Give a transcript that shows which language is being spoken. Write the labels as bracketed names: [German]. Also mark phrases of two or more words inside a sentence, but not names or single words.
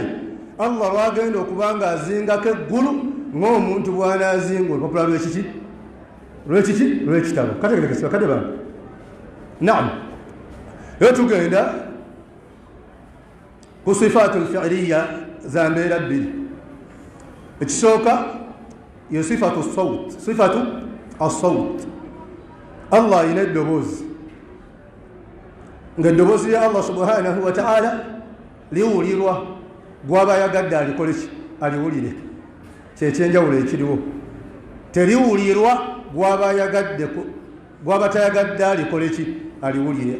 [Ganda] Allah lwagenda okubanga azingako eggulu ng'omuntu bw'anaazinga olupapula lw'ekiki lw'ekitabo. Kategerekesibwa kade bantu. Naam. Leo tugenda ku [Arabic] الصفات الفعلية [Ganda] za mbeera bbiri. Ekisooka ye [Arabic] صفة الصوت. صفة الصوت. [Ganda] Allah alina eddoboozi ng'eddoboozi lya [Arabic] الله سبحانه وتعالى [Ganda] liwulirwa gw'aba ayagadde alikole ki aliwulire. Kyekyenjawulo ekiriwo. Teriwulirwa gw'aba tayagadde alikole ki aliwulire.